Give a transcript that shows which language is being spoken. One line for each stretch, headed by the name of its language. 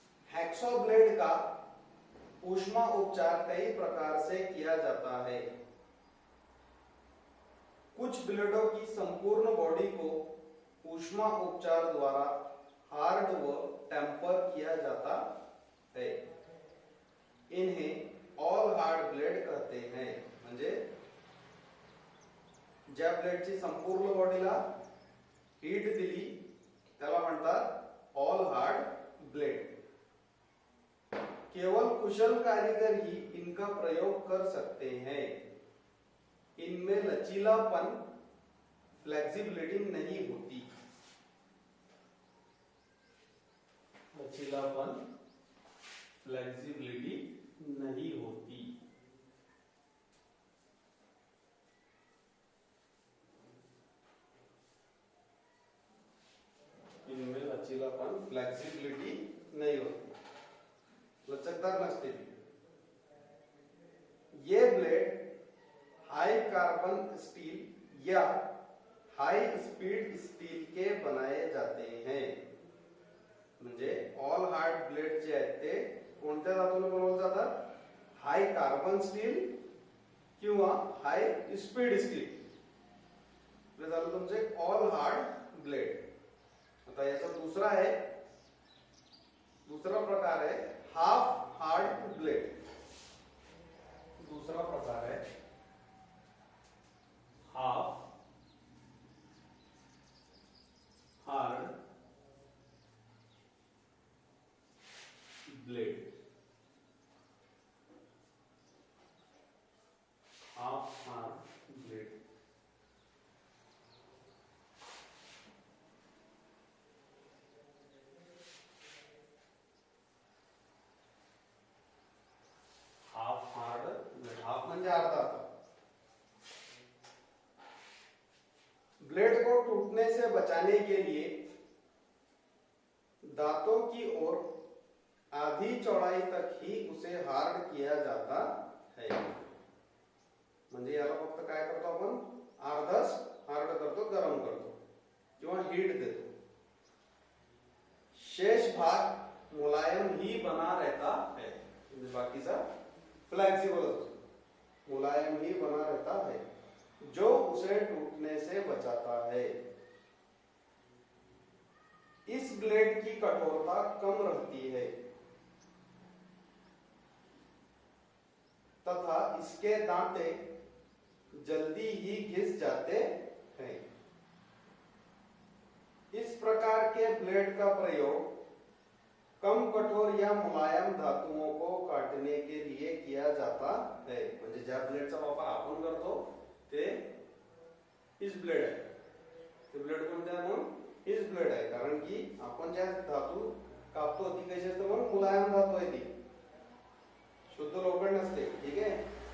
Hindi: Hacksaw blade का ऊष्मा उपचार कई प्रकार से किया जाता है. कुछ ब्लेडों की संपूर्ण बॉडी को ऊष्मा उपचार द्वारा हार्ड व टेम्पर किया जाता है. इन्हें ऑल हार्ड ब्लेड कहते हैं.
Marathi: म्हणजे ज्या ब्लेडची संपूर्ण बॉडीला हीट दिली त्याला म्हणतात ऑल हार्ड ब्लेड.
Hindi: केवल कुशल कारीगर ही इनका प्रयोग कर सकते हैं. इनमें लचीलापन, फ्लेक्सिबिलिटी नहीं होती. लचीलापन, फ्लेक्सिबिलिटी नहीं होती. इनमें लचीलापन, फ्लेक्सिबिलिटी नहीं होती,
Marathi: लचकदार नसते.
Hindi: ये ब्लेड हाई कार्बन स्टील या हाई स्पीड स्टील के बनाए जाते हैं.
Marathi: म्हणजे ऑल हार्ड ब्लेड जे आहेत ते कोणत्या धातूने बनवले जातात? हाय कार्बन स्टील किंवा हाय स्पीड स्टील. हे झालं तुमचे ऑल हार्ड ब्लेड. आता याचा दुसरा प्रकार आहे हाफ हार्ड ब्लेड.
Hindi: दूसरा प्रकार है half hard blade.
English: Half hard blade. Half hard blade. Half
Marathi: म्हणजे अर्धा.
Hindi: ब्लेड को टूटने से बचाने के लिए दांतों की ओर आधी चौड़ाई तक ही उसे हार्ड किया जाता है.
Marathi: म्हणजे याला फक्त काय करतो आपण? अर्धाच हार्ड करतो, गरम करतो किंवा हीट देतो.
Hindi: शेष भाग मुलायम ही बना रहता है.
Marathi: म्हणजे बाकीचा फ्लेक्सिबल असतो,
Hindi: मुलायम ही बना रहता है जो उसे टूटने से बचाता है. इस ब्लेड की कठोरता कम रहती है तथा इसके दांते जल्दी ही घिस जाते हैं. इस प्रकार के ब्लेड का प्रयोग कम कठोर या मुलायम धातुओं को काटने के लिए किया जाता है.
Marathi: म्हणजे ज्या ब्लेडचा वापर आपण करतो ते इस ब्लेड आहे. ते ब्लेड कोणते आहे? मग इस ब्लेड आहे. कारण की आपण ज्या धातू कापतो ती कशी असते? मग मुलायम धातू आहे, ती शुद्ध लोखंड नसते. ठीक आहे.